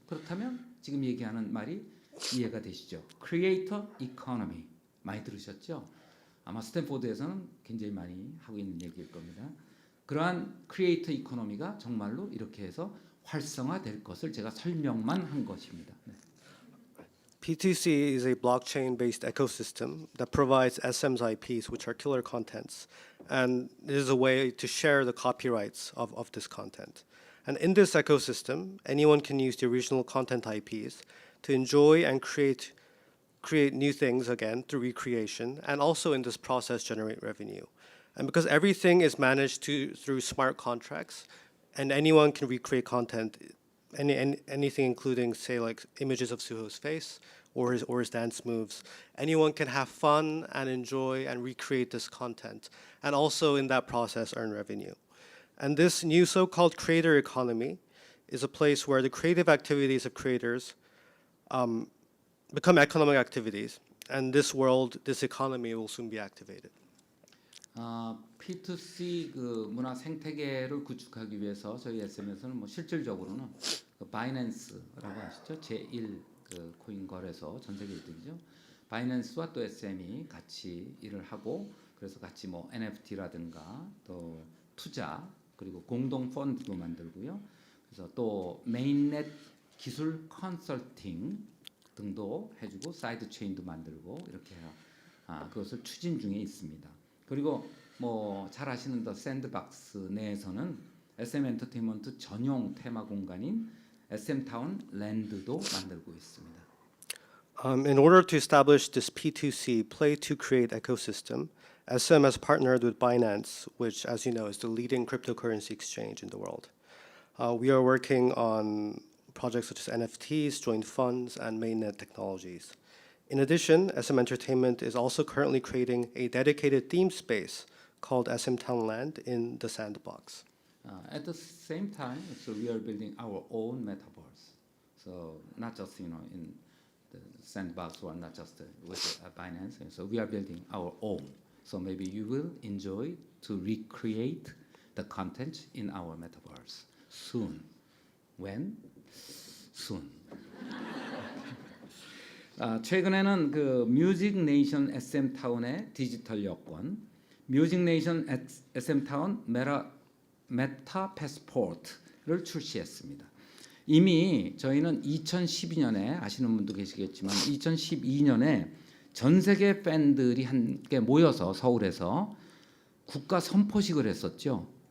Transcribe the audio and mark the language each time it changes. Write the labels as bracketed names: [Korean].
[Korean] 그렇다면 지금 얘기하는 말이 이해가 되시죠? 크리에이터 이코노미 많이 들으셨죠? 아마 스탠포드에서는 굉장히 많이 하고 있는 얘기일 겁니다. 그러한 크리에이터 이코노미가 정말로 이렇게 해서 활성화될 것을 제가 설명만 한 것입니다. 네. [English] P2C is a blockchain-based ecosystem that provides SM's IPs, which are killer contents, and it is a way to share the copyrights of this content. And in this ecosystem, anyone can use the original content IPs to enjoy and create new things again through recreation, and also in this process generate revenue. And because everything is managed through smart contracts, and anyone can recreate content, anything including, say, like images of Suho's face or his dance moves. Anyone can have fun and enjoy and recreate this content, and also in that process earn revenue. And this new so-called creator economy is a place where the creative activities of creators become economic activities, and this economy will soon be activated. [Korean] P2C 그 문화 생태계를 구축하기 위해서 저희 SM에서는 뭐 실질적으로는 그 바이낸스라고 아시죠? 제1 그 코인 거래소 전 세계 1등이죠. 바이낸스와 또 SM이 같이 일을 하고 그래서 같이 뭐 NFT라든가 또 투자 그리고 공동 펀드도 만들고요. 그래서 또 메인넷 기술 컨설팅 등도 해주고 사이드 체인도 만들고 이렇게 그것을 추진 중에 있습니다. 그리고 뭐 잘 아시는 더 샌드박스 내에서는 SM 엔터테인먼트 전용 테마 공간인 SM 타운 랜드도 만들고 있습니다. [English] In order to establish this P2C play to create ecosystem, SM has partnered with Binance, which, as you know, is the leading cryptocurrency exchange in the world. We are working on projects such as NFTs, joint funds, and mainnet technologies. In addition, SM Entertainment is also currently creating a dedicated theme space called SM Townland in the Sandbox. At the same time, so we are building our own metaverse. So not just in the Sandbox or not just with Binance. So we are building our own. So maybe you will enjoy to recreate the content in our metaverse soon. When? Soon. [Korean] 최근에는 그 뮤직 네이션 SM 타운의 디지털 여권, 뮤직 네이션 SM 타운 메타 패스포트를 출시했습니다. 이미 저희는 2012년에 아시는 분도 계시겠지만 2012년에 전 세계 팬들이 함께 모여서 서울에서 국가 선포식을 했었죠.